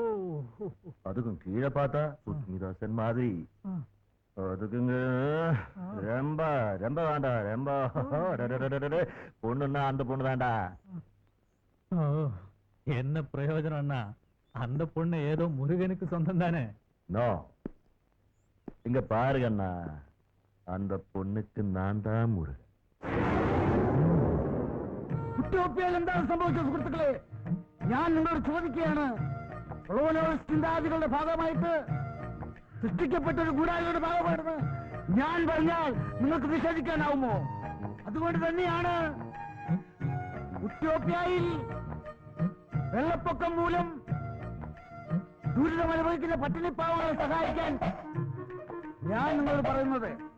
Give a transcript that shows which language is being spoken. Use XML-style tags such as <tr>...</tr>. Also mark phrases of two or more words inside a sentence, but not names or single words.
<ta>அதுக்கும் கீழே பார்த்தா சுஸ்மிதா சென் மாதிரி அதுக்குங்க ரொம்ப ரொம்ப வேண்டாம் ரொம்ப பொண்ணுன்னா அந்த பொண்ணு தான்டா ஓ என்ன பிரயோஜனம் அண்ணா அந்த பொண்ணு ஏதோ முருகனுக்கு சொந்தம் தானே நோ இங்க பாருங்க அண்ணா அந்த பொண்ணுக்கு நான் தான் முருகன்</ta> <ml>കുട്ടിയോപ്പിയാൽ എന്താണ് സംഭവിച്ചത് സുഹൃത്തുക്കളെ ഞാൻ നിങ്ങളോട് ചോദിക്കുകയാണ് ചിന്താഗതികളുടെ ഭാഗമായിട്ട് സൃഷ്ടിക്കപ്പെട്ട ഒരു ഗൂഢാലോചനയുടെ ഭാഗമായിരുന്നു ഞാൻ പറഞ്ഞാൽ നിങ്ങൾക്ക് നിഷേധിക്കാനാവുമോ അതുകൊണ്ട് തന്നെയാണ് ഉത്യോപ്യയിൽ വെള്ളപ്പൊക്കം മൂലം ദുരിതമനുഭവിക്കുന്ന പട്ടിണിപ്പാവങ്ങളെ സഹായിക്കാൻ ഞാൻ നിങ്ങളോട് പറയുന്നത്.</ml>